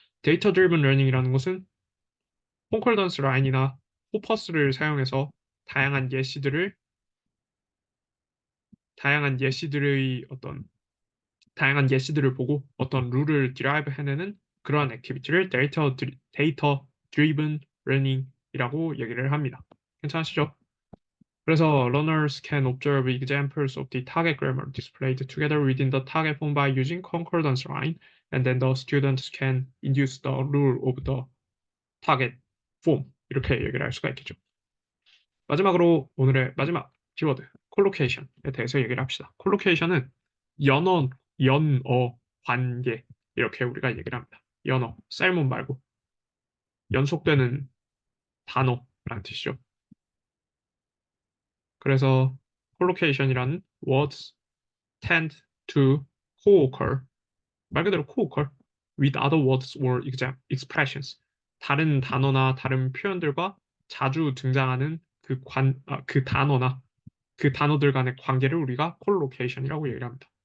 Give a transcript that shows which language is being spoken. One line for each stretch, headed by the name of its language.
Korean: 데이터 드리븐 러닝이라는 것은 콘콜던스 라인이나 호퍼스를 사용해서 다양한 예시들을 다양한 예시들의 어떤 다양한 예시들을 보고 어떤 룰을 디라이브 해내는 그러한 액티비티를 데이터 드리븐 러닝이라고 얘기를 합니다. 괜찮으시죠?
English: 그래서 learners can observe examples of the target grammar displayed together within the target form by using concordance line, and then the students can induce the rule of the target form.
Korean: 이렇게 얘기를 할 수가 있겠죠. 마지막으로 오늘의 마지막 키워드 콜로케이션에 대해서 얘기를 합시다. 콜로케이션은 연어 관계 이렇게 우리가 얘기를 합니다. 연어, 쌀문 말고 연속되는 단어라는 뜻이죠.
English: 그래서 콜로케이션이라는 words tend to co-occur, 말 그대로 co-occur with other words or expressions.
Korean: 다른 단어나 다른 표현들과 자주 등장하는 그 단어나 그 단어들 간의 관계를 우리가 콜로케이션이라고 얘기를 합니다.